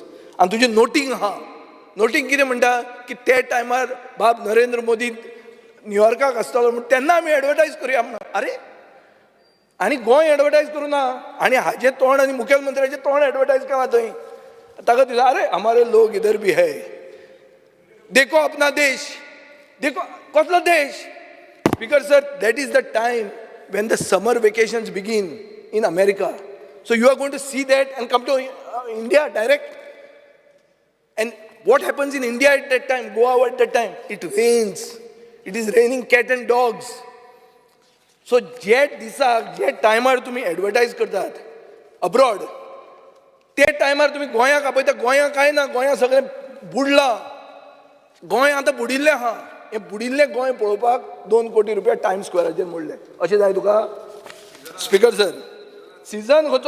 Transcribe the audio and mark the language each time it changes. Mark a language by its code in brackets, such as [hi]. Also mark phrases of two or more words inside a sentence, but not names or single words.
[kok] आनी तुजें नोटींग आहा. नोटींग कितें म्हणटा की ते टायमार बाब नरेंद्र मोदी न्यूयॉर्काक आसतालो म्हूण तेन्ना आमी एडवर्टायज करुया म्हणून. अरे, आनी गोंय एडवर्टायज करूं ना आनी हाजें तोंड आनी मुखेलमंत्र्याचें तोंड एडवर्टायज केलां थंय. ताका दिसलें [hi] अरे हमारे लोग इधर भी है, देखो अपना देश, देखो [kok] कसलो देश. [en] Speaker sir, that is the time when the summer vacations begin in America. So you are going to see that and come to India direct. And what happens in India at that time, Goa at that time? It rains. It is raining cat and dogs. [kok] So जे दिसाक जे टायमार तुमी एडवर्टायज करतात अब्रॉड, ते टायमार तुमी गोंयाक आपयता. गोंयाक कांय ना, गोंया सगळें बुडलां. गोंय आतां बुडिल्लें आहा. हें बुडिल्लें गोंय पळोवपाक 2 कोटी रुपया टायम्स स्क्वेअराचेर मोडले. अशें जाय तुका? [en] Speaker sir, [kok] सिजन खंयचो?